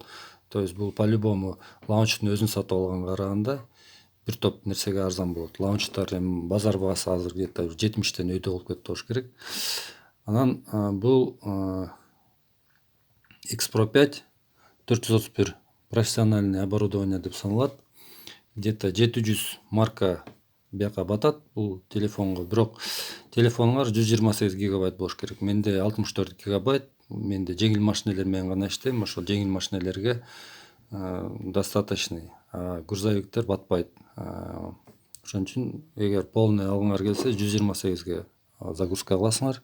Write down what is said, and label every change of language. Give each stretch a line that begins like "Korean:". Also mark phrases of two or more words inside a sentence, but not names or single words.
Russian: То есть
Kyrgyz: бул по-любому лаунчтун өзүн сатып алганга караганда бир топ нерсеге арзан болот. Лаунчтар эми базар баасы азыр где-то 70тен өйдө болуп кетти болуш керек. Анан бул X-Pro 5 431
Russian: профессиональный оборудование
Kyrgyz: деп саналат. Где-то 700 марка бияка батат бул телефонго. Бирок телефоңор 128 гигабайт болуш керек. Менде 64 гигабайт. Менде жеңил машинелер менен гана иштейм. Ошол жеңил машинелерге достаточный. Грузовиктер батпайт. Ошон үчүн эгер полный алгыңар келсе 128ге загрузка кыласыңар.